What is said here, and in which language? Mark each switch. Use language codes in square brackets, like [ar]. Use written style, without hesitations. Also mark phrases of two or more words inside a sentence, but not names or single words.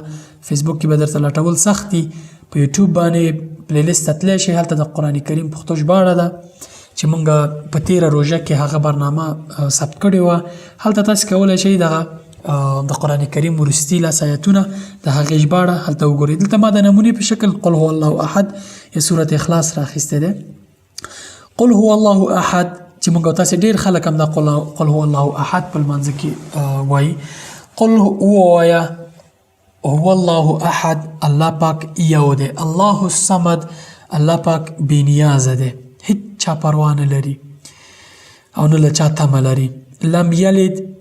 [ps] فیسبوک کې به درته لټول سخت دي. په یوټیوب باندې پلیلیست ته تللی شئ، هلته د قرآن کریم پښتو ژباړه ده چې موږ په تېره روژه کې هغه برنامه ثبت کړې وه. هلته تاسې کولی شئ دغه د قرآن کریم وروستي 10 آیتونه د هغې ژباړه هلته وګورئ. دلته ما د نمونې په شکل [ar] قل هو الله احد [ps] یا سورت اخلاص راخیستی دی. [ar] قل هو الله احد [ps] چې موږ او تاسې ډېر خلک هم دا [ar] قل هو الله احد [ps] په لمانځه کې وایي. [ar] قل [ps] ووایه [ar] هو الله احد، [ps] الله پاک یو دی. [ar] الله الصمد، [ps] الله پاک بېنیازه دی، هیڅ چا پروا نه لري او نه له چا تمه لري.